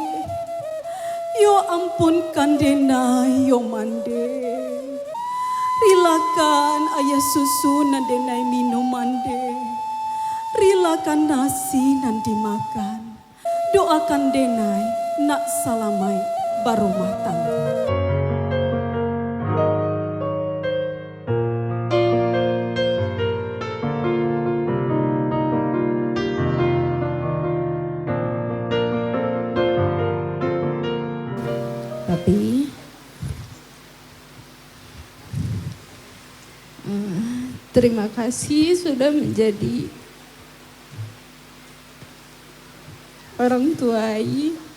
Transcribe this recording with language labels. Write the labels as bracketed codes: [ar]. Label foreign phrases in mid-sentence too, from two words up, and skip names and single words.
[min] Yo ampun kandena yo mande. Rilakan ayah susu nan denai minum mande. Rilakan nasi nan dimakan. Doakan denai nak salamai baru matang. [id] Papi, terima kasih sudah menjadi orang tua Ai.